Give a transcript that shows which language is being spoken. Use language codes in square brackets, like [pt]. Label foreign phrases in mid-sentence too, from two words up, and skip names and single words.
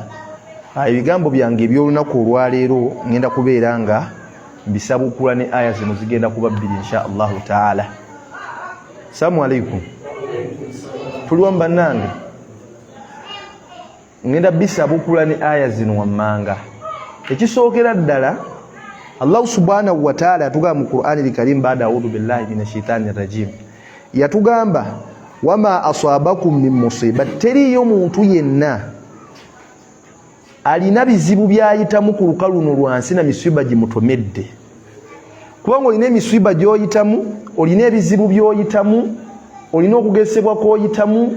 [lg] Ebigambo byange eby'olunaku olwaleero ngenda kubeera nga mbisabukula ne aya zino zigenda kuba bbiri [ar] إن شاء الله تعالى. السلام عليكم. [lg] Tuliwo bannange ngenda bisabukula ne aya zino wammanga. Ekisookera ddala [ar] الله سبحانه وتعالى [lg] yatugamba mu Qur'ani al-Karim baada [ar] أعوذ بالله من الشيطان الرجيم [lg] yatugamba [ar] وما أصابكم من مصيبة [lg] teriyo muntu yenna alina bizibu byayitamu ku lukalu luno lwansi na misiba gimutomedde kubanga olina emisiba gy'oyitamu olina ebizibu by'oyitamu olina okugesebwa kw'oyitamu